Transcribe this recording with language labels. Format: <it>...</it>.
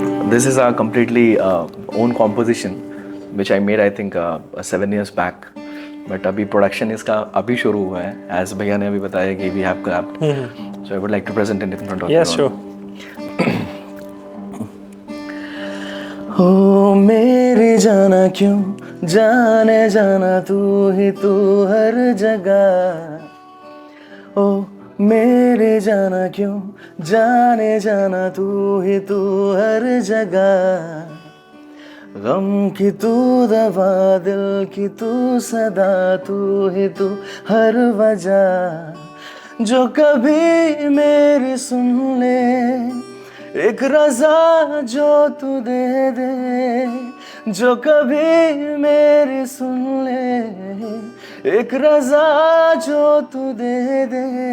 <en>This is a completely own composition which I made I think 7 years back.</en> <hi>But अभी production इसका अभी शुरू हुआ है, as भैया ने अभी बताया कि</hi> <en>we have clapped. So I would like to present it in front of Yes, you. sure.</en> <hi>हो मेरी जाना क्यों जाने जाना तू ही तू हर जगह। ओ मेरे जाना क्यों जाने जाना तू ही तू हर जगह। गम की तू दवा, दिल की तू सदा, तू ही तू हर वजह। जो कभी मेरी सुन ले, एक रज़ा जो तू दे दे। जो कभी मेरी सुन ले, एक रज़ा जो तू दे दे।</hi>